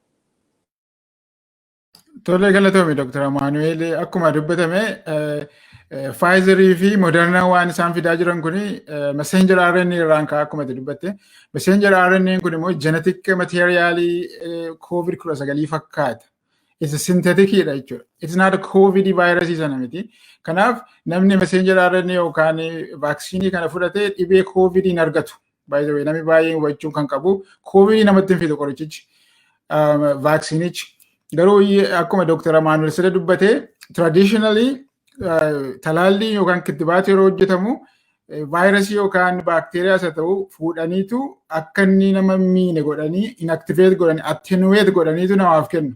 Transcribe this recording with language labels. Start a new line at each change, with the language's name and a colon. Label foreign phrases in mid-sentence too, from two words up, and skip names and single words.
Oromo: Tole galatoomii Dr. Amaanu'eel akkuma dubbatame Pfizerii fi Moderna waan isaan fidaa jiran kuni
English: messenger RNA
Oromo: irraan ka'aa akkuma dubbatte.
English: Messenger RNA
Oromo: kun immoo
English: genetic materialii
Oromo: COVID-19 fakkaata.
English: It's synthetic jechuudha. It's not a COVID virus
Oromo: sana miti. Kanaaf namni
English: messenger RNA
Oromo: yookaan vaaksiinii kana fudhatee dhibee COVID hin argatu.
English: By the way,
Oromo: namni baay'een hubachuu kan qabu COVID namatti hin fidu qorichichi vaaksiinichi. Garuu akkuma Dr. Amaanu'eel sirra dubbate traditionally talaallii yookaan kittibaata yeroo hojjetamu vaayirasii yookaan baakteeriyaas haa ta'u fuudhaniitu akka inni nama miine godhanii inactivate godhanii attenuate godhaniitu namaaf kennu.